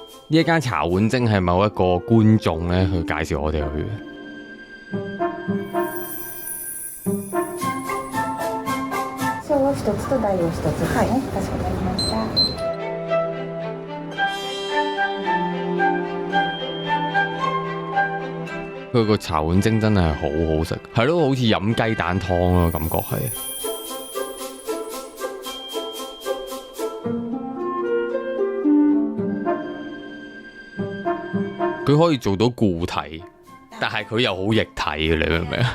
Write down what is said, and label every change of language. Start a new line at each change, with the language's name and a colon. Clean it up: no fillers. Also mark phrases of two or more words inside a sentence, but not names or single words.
Cantonese: 呢一間茶碗蒸係某一個觀眾咧去介紹我哋去嘅。
Japanese: 小を一つと大を一つ。はい、かしこまりました。
Cantonese: 佢個茶碗蒸真係好好食，係咯，好似飲雞蛋湯咯，感覺係。佢可以做到固體，但係佢又好液體嘅，你明唔明啊？